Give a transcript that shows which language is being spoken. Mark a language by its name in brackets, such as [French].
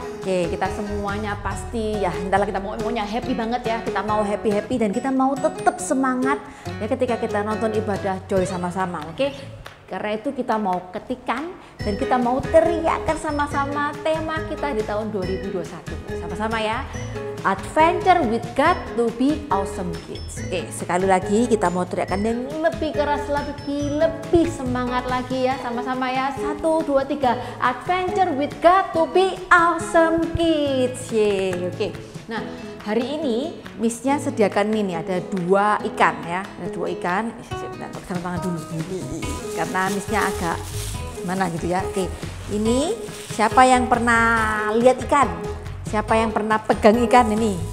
[Indonesian] Oke, kita semuanya pasti ya, entahlah kita maunya happy banget ya, kita mau happy dan kita mau tetap semangat ya ketika kita nonton ibadah Joy sama-sama, oke? Karena itu kita mau ketikan dan kita mau teriakkan sama-sama tema kita di tahun 2021, sama-sama ya. [English] Adventure with God to be awesome kids. [Indonesian] Oke, sekali lagi kita mau teriakkan yang lebih keras lagi, lebih semangat lagi ya, sama-sama ya. 1, 2, 3. [English] Adventure with God to be awesome kids. [Indonesian] Yeay, oke. Nah, hari ini Miss-nya sediakan ini ada 2 ikan ya. Ada 2 ikan. Pegang tangan dulu. Karena Miss-nya agak mana gitu ya. Oke. Ini siapa yang pernah lihat ikan? Siapa yang pernah pegang ikan ini?